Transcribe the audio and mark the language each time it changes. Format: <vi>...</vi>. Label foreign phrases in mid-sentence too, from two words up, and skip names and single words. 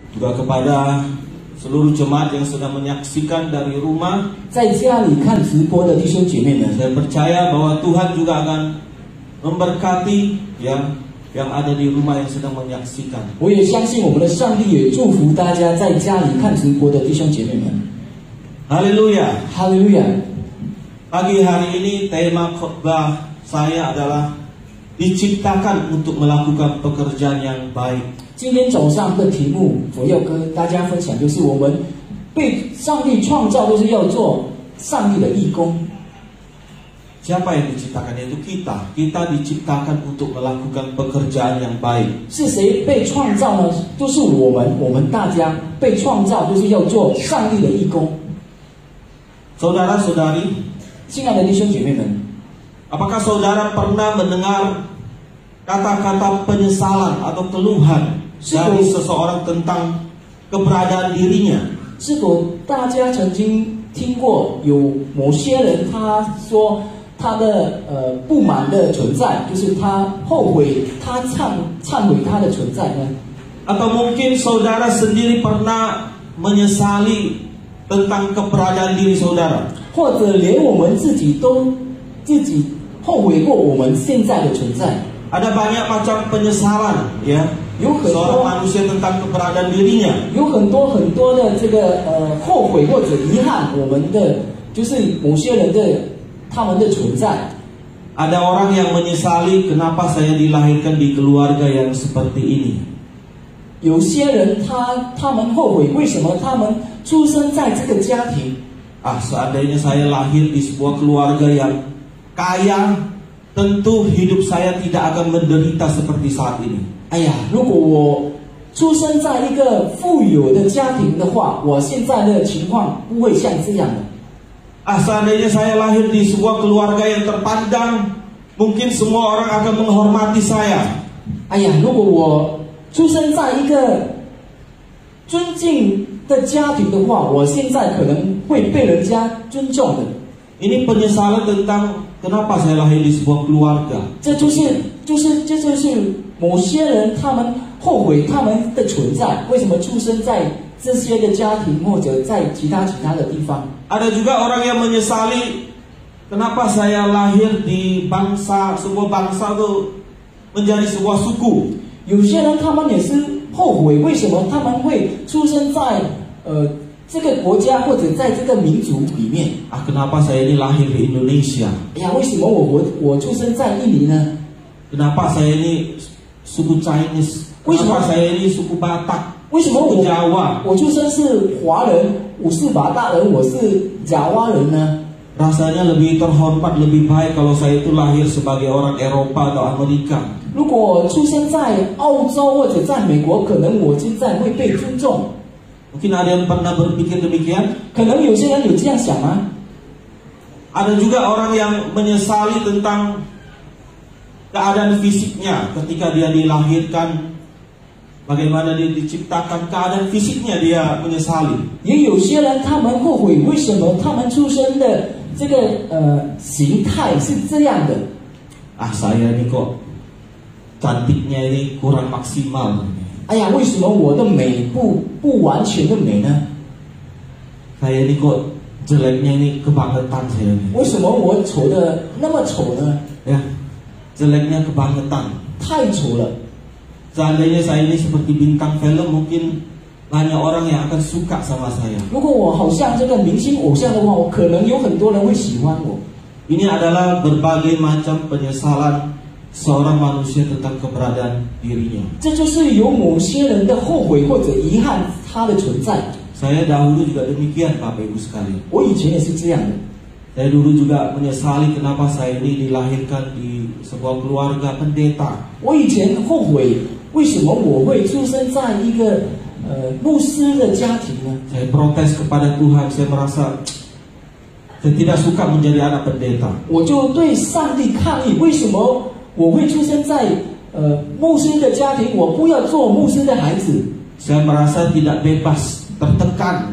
<id>juga kepada seluruh jemaat yang sedang menyaksikan dari rumah.</id> <zh>在家里看直播的弟兄姐妹们，</zh> <id>Saya percaya bahwa Tuhan juga akan memberkati yang ada di rumah yang sedang menyaksikan.</id> <zh>我也相信我们的上帝也祝福大家在家里看直播的弟兄姐妹们。</zh> <id>Haleluya.</id> <zh>哈利路亚！</zh> <id>Pagi hari ini tema khotbah saya adalah diciptakan untuk melakukan pekerjaan yang baik.</id> <zh>今天早上的题目，我要跟大家分享，就是我们被上帝创造，都是要做上帝的义工。</zh> <id>Siapa yang diciptakan? Yaitu kita. Kita diciptakan untuk melakukan pekerjaan yang baik.</id> <zh>是谁被创造呢？就是我们大家被创造，就是要做上帝的义工。</zh> <id>Saudara-saudari,</id> <zh>亲爱的弟兄姐妹们，</zh> <id>apakah saudara pernah mendengar kata-kata penyesalan atau keluhan dari seseorang tentang keberadaan dirinya?</id> <zh>是否大家曾经听过有某些人他说他的不满的存在，就是他后悔，他忏悔他的存在呢？</zh> <id>Atau mungkin saudara sendiri pernah menyesali tentang keberadaan diri saudara?</id> <zh>或者连我们自己都后悔过我们现在的存在？</zh> <id>Ada banyak macam penyesalan, ya,</id> <zh>有很</zh> <id>seorang</id> <zh>多</zh> <id>manusia tentang keberadaan dirinya.</id> <zh>有很多的这个后悔或者遗憾，我们的就是某些人的他们的存在。</zh> <id>Ada orang yang menyesali kenapa saya dilahirkan di keluarga yang seperti ini.</id> <zh>有些人他们后悔，为什么他们出生在这个家庭？</zh> <id>Seandainya saya lahir di sebuah keluarga yang kaya, tentu hidup saya tidak akan menderita seperti saat ini.</id> <zh>哎呀，如果我出生在一个富有的家庭的话，我现在的情况不会像这样的。</zh> <id>Seandainya saya lahir di sebuah keluarga yang terpandang, mungkin semua orang akan menghormati saya.</id> <zh>哎呀，如果我出生在一个尊敬的家庭的话，我现在可能会被人家尊重的。</zh> <id>Ini penyesalan tentang kenapa saya lahir di sebuah keluarga.</id> <zh>这就是某些人他们后悔他们的存在，为什么出生在这些的家庭或者在其他的地方？</zh> <id>Ada juga orang yang menyesali kenapa saya lahir di sebuah bangsa itu menjadi sebuah suku.</id> <zh>有些人他们也是后悔，为什么他们会出生在这个国家或者在这个民族里面？</zh> <id>Kenapa saya ini lahir di Indonesia?</id> <zh>哎呀，为什么我出生在印尼呢？</zh> <id>Kenapa saya ini suku Chinese? Kenapa saya ini suku Batak?</id> <zh>为什么</zh> <id>suku Jawa?</id> <zh>我出生是华人，我是马大人，我是爪哇人呢？</zh> <id>Rasanya lebih terhormat, lebih baik kalau saya itu lahir sebagai orang Eropa atau Amerika.</id> <zh>如果出生在澳洲或者在美国，可能我现在会被尊重。</zh> <id>Mungkin ada yang pernah berpikir demikian.</id> <zh>可能有些人有这样想吗？</zh> <id>Ada juga orang yang menyesali tentang keadaan fisiknya ketika dia dilahirkan. Bagaimana dia diciptakan, keadaan fisiknya dia menyesali.</id> <zh>也有些人他们后悔，为什么他们出生的这个形态是这样的？</zh> <id>Saya ini kok cantiknya ini kurang maksimal.</id> <zh>哎呀，为什么我的美不完全的美呢？</zh> <id>Saya ini kok jeleknya ini kebangetan saya ini.</id> <zh>为什么我丑的那么丑呢？</zh> <id>Ya, jeleknya kebangetan.</id> <zh>太丑了。</zh> <id>Seandainya saya ini seperti bintang film, mungkin banyak orang yang akan suka sama saya.</id> <zh>如果我好像这个明星偶像的话，我可能有很多人会喜欢我。</zh> <id>Ini adalah berbagai macam penyesalan seorang manusia tentang keberadaan dirinya.</id> <zh>这就是有某些人的后悔或者遗憾他的存在。</zh> <id>Saya dahulu juga demikian, Bapak Ibu sekalian.</id> <zh>我以前也是这样的。</zh> <id>Saya dulu juga menyesali kenapa saya ini dilahirkan di sebuah keluarga pendeta.</id> <zh>我以前后悔，为什么我会出生在一个牧师的家庭呢？</zh> <id>Saya protes kepada Tuhan, saya merasa saya tidak suka menjadi anak pendeta.</id> <zh>我就对上帝抗议，为什么我会出生在牧师的家庭？我不要做牧师的孩子。</zh> <id>Saya merasa tidak bebas, tertekan.</id>